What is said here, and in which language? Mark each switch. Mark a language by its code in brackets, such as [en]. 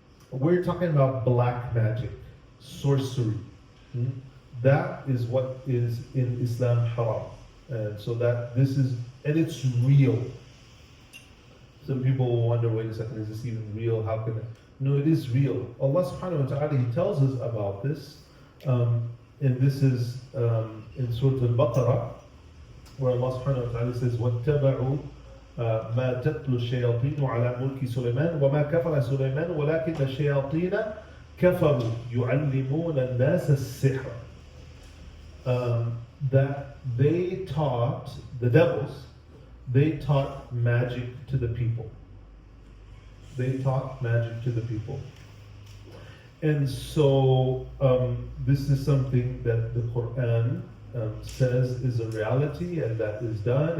[en] We're talking about black magic, sorcery. That is what is in Islam haram. And so and it's real. Some people will wonder, wait a second, is this even real? How can it? No, it is real. Allah subhanahu wa ta'ala, He tells us about this. And this is in Surah Al-Baqarah, where Allah subhanahu wa ta'ala says, [ar] وَاتَّبَعُوا ما تتلو الشياطين على ملك سليمان وما كفر سليمان ولكن الشياطين كفروا يعلمون الناس السحر. [en] That they taught, the devils, they taught magic to the people. They taught magic to the people. And so this is something that the Quran says is a reality, and that is done.